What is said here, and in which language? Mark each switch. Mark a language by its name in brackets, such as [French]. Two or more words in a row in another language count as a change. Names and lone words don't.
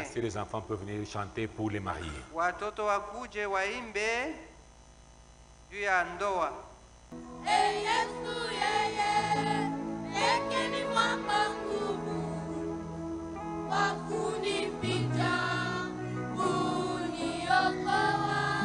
[French] Si les enfants peuvent venir chanter pour les mariés. [Swahili] Watoto wakuje waimbe juu ya ndoa. Yesu yeye, yeye ni mwamba nguvu, wa kunificha, kuniokoa.